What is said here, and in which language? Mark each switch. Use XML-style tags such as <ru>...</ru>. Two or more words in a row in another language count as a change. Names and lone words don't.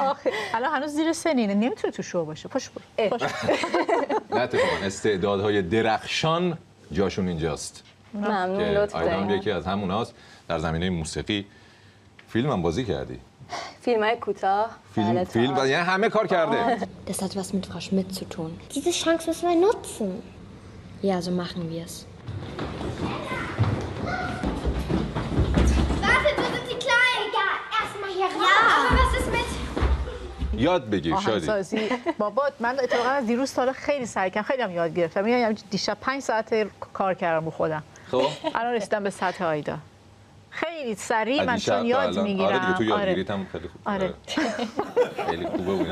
<fa>الان هنوز زیر سنینه، نمیتونه تو شو باشه. پاش برو. نه اتفاقا استعدادهای درخشان جاشون اینجاست. ممنون، لطف دارین. یکی از هموناست. در زمینه موسیقی فیلم هم بازی کردی. فیلم‌های کوتاه. فیلم یعنی همه کار کرده.</fa> <de>Das hat was mit Frau Schmidt zu tun. Diese Chance müssen wir nutzen. Ja, so machen wir es. Warte, du bist die Kleine. Egal, erstmal hier raus. Ja, aber was ist mit...</de> <fa>یاد بگیر شادی. بابا من اتفاقا از دیروز تا خیلی سعی کردم، خیلی هم یاد گرفتم. میگم دیشب 5 ساعت کار کردم رو خودم. خب الان رسیدم به سطح آیدا. خیلی سریع من چون یاد میگیرم. آره دیگه تو یادگیریت هم خیلی خوب. آره. خیلی خوبه بودن.</fa>